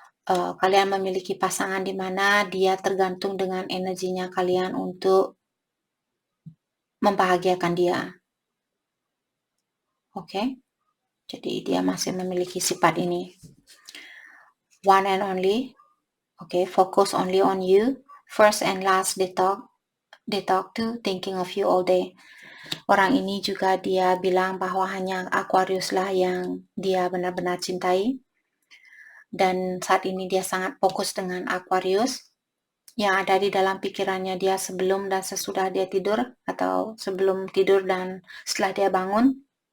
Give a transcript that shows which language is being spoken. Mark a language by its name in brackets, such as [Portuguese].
[Indonesian] Kalian memiliki pasangan di mana dia tergantung dengan energinya kalian untuk membahagiakan dia. Oke? Jadi dia masih memiliki sifat ini. [English] One and only. Okay, focus only on you. First and last they talk to, thinking of you all day. [Indonesian] Orang ini juga dia bilang bahwa hanya Aquarius lah yang dia benar-benar cintai. Dan saat ini dia sangat fokus dengan Aquarius yang ada di dalam pikirannya dia sebelum dan sesudah dia tidur, atau sebelum tidur dan setelah dia bangun.